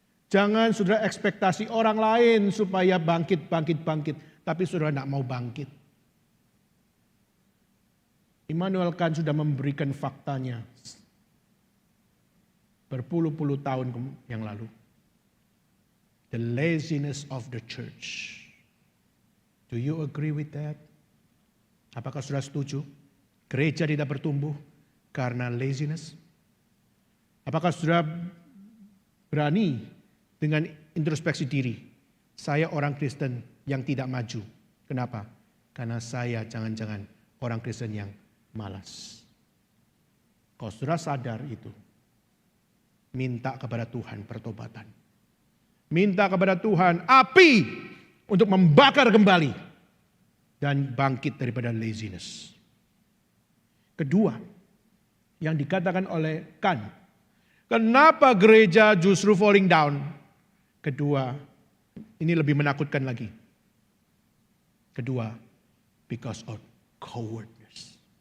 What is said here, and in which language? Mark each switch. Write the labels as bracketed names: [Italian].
[Indonesian] Jangan saudara ekspektasi orang lain supaya bangkit. Tapi saudara tidak mau bangkit. Immanuel Kant sudah memberikan faktanya berpuluh-puluh tahun yang lalu. [English] The laziness of the church. Do you agree with that? [Indonesian] Apakah saudara setuju? Gereja tidak bertumbuh karena laziness? Apakah saudara berani dengan introspeksi diri? Saya orang Kristen yang tidak maju. Kenapa? Karena saya jangan-jangan orang Kristen yang malas. Kalau saudara sadar itu, minta kepada Tuhan pertobatan. Minta kepada Tuhan api untuk membakar kembali dan bangkit daripada laziness. Kedua, yang dikatakan oleh Kant, kenapa gereja justru [English] falling down? [Indonesian] Kedua, ini lebih menakutkan lagi. Kedua, [English] because of cowardness.